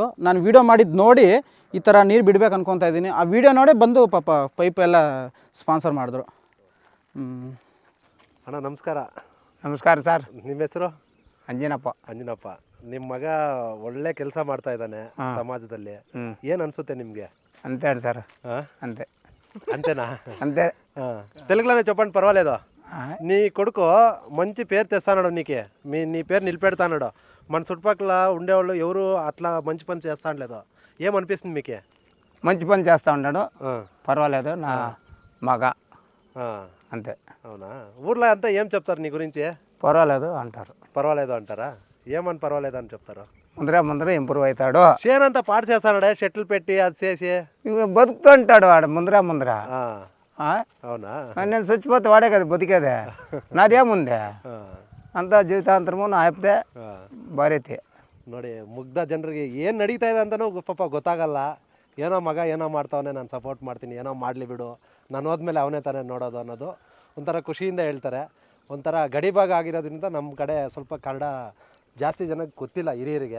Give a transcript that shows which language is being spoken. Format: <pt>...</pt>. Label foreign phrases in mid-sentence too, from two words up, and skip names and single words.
<kn>ನಾನು ವೀಡಿಯೋ ಮಾಡಿದ್ದು ನೋಡಿ ಈ ಥರ ನೀರು ಬಿಡ್ಬೇಕು ಅನ್ಕೊತಾ ಇದ್ದೀನಿ. ಆ ವಿಡಿಯೋ ನೋಡಿ ಬಂದು ಪಾಪ ಪೈಪ್ ಎಲ್ಲ ಸ್ಪಾನ್ಸರ್ ಮಾಡಿದ್ರು. ಅಣ್ಣ ನಮಸ್ಕಾರ. ನಮಸ್ಕಾರ ಸರ್. ನಿಮ್ಮ ಹೆಸರು? ಅಂಜನಪ್ಪ. ಅಂಜನಪ್ಪ. ನಿಮ್ಮ ಮಗ ಒಳ್ಳೆ ಕೆಲಸ ಮಾಡ್ತಾ ಇದ್ದಾನೆ ಸಮಾಜದಲ್ಲಿ. ಏನು ಅನಿಸುತ್ತೆ నిమ్గే?</kn> <te>అంతే సార్. అంతే. అంతేనా? అంతే. తెలుగులోనే చెప్పండి పర్వాలేదు. నీ కొడుకు మంచి పేరు తెస్తాడు నీకే, నీ పేరు నిలిపెడతాడు. మన చుట్టుపక్కల ఉండేవాళ్ళు ఎవరు అట్లా మంచి పని చేస్తాడలేదు. ఏమనిపిస్తుంది మీకే? మంచి పని చేస్తూ ఉంటాడు, పర్వాలేదు నా మగ, అంతే. అవునా? ఊర్లో అంతా ఏం చెప్తారు నీ గురించి? పర్వాలేదు అంటారు. పర్వాలేదు అంటారా? ఏమని పర్వాలేదు అని చెప్తారు? ముందర ఇంప్రూవ్ అవుతాడు. చేనంతా పాడు చేస్తాడే, షెటిల్ పెట్టి అది చేసి బతుకుతుంటాడు వాడు ముందర. అవునా? నేను చచ్చిపోతే వాడే కదా బతికేదే, నాదేముందే, అంతా జీవితాంతరము నా</te> <kn>ಆಯ್ತೆ ಭಾರೈತಿ. ನೋಡಿ, ಮುಗ್ಧ ಜನರಿಗೆ ಏನು ನಡೀತಾ ಇದೆ ಅಂತಲೂ ಪಾಪ ಗೊತ್ತಾಗಲ್ಲ. ಏನೋ ಮಗ ಏನೋ ಮಾಡ್ತಾವನೆ, ನಾನು ಸಪೋರ್ಟ್ ಮಾಡ್ತೀನಿ, ಏನೋ ಮಾಡಲಿ ಬಿಡು, ನಾನು ಹೋದ್ಮೇಲೆ ಅವನೇ ತಾನೇ ನೋಡೋದು ಅನ್ನೋದು ಒಂಥರ ಖುಷಿಯಿಂದ ಹೇಳ್ತಾರೆ. ಒಂಥರ ಗಡಿಭಾಗ ಆಗಿರೋದ್ರಿಂದ ನಮ್ಮ ಕಡೆ ಸ್ವಲ್ಪ ಕನ್ನಡ ಜಾಸ್ತಿ ಜನಕ್ಕೆ ಗೊತ್ತಿಲ್ಲ ಹಿರಿಯರಿಗೆ.</kn>